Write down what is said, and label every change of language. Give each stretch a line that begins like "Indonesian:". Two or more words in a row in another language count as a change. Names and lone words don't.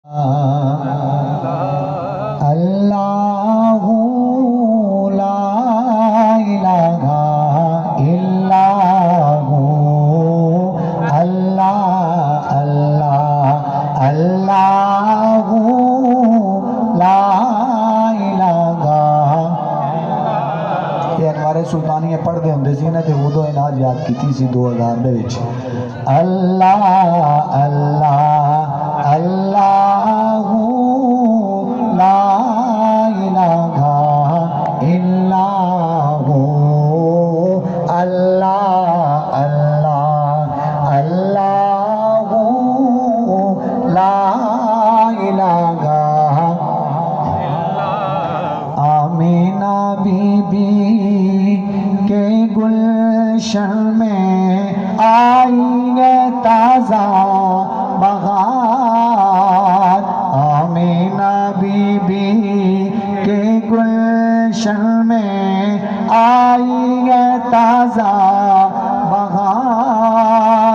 Arabic: الله لا إله إلا هو الله الله الله لا إله.
Punjabi: ایہ انوارِ سلطانیہ پڑھدے ہوں گے سی نا، تو اودوں انہاں یاد کی سی 2000 دے وچ.
Arabic: الله الله الله لا إله إلا هو الله الله الله لا إله.
Urdu: آمنہ بی بی کے گلشن میں آئی ہے تازہ بہار. آمنہ بی بی کے گلشن میں آئی ہے تازہ بہار.